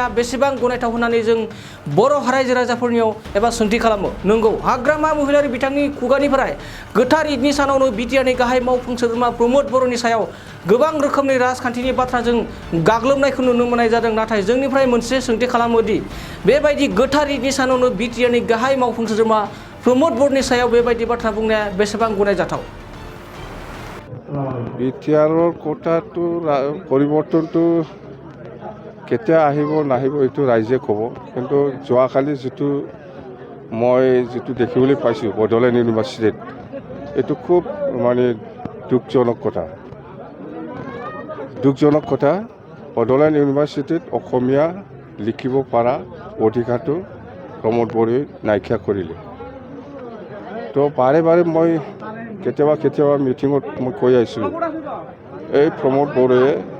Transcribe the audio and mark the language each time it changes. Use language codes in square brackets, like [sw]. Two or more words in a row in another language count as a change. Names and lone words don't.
[brx] बेसेबां गनायथाव होननानै जों बर' रायजो राजाफोरनियाव एबा सोंथि खालामो नंगौ हाग्रामा महिलारि बिथांनि खुगानिफ्राय गोथार ईदनि सानावनो बिटिआरनि गाहाय मावफुं सोद्रोमा प्रमद बर'नि सायाव गोबां रोखोमनि राजखान्थिनि बाथ्राजों गाग्लोबनायखौ नुनो मोननाय जादों नाथाय जोंनिफ्राय मोनसे सोंथि खालामोदि बेबायदि गोथार ईदनि सानावनो बिटिआरनि गाहाय मावफुं सोद्रोमा प्रमद बर'नि सायाव बेबायदि बाथ्रा बुंनाया बेसेबां गनायजाथाव [as] बिटिआৰৰ কথাটো পৰিৱৰ্তনটো কেতিয়া আহিব নাহিব এইটো ৰাইজে ক'ব কিন্তু যোৱাকালি মই যিটো দেখিবলৈ পাইছোঁ বডলেণ্ড ইউনিভাৰ্চিটিত এইটো খুব মানে দুখজনক কথা বডলেণ্ড ইউনিভাৰ্চিটিত অসমীয়া লিখিব পৰা অধিকাৰটো প্ৰমোদ বড়োৱে নাইকিয়া কৰিলে তো বাৰে মই কেতিয়াবা মিটিঙত মই কৈ আহিছিলোঁ এই প্ৰমোদ বড়োৱে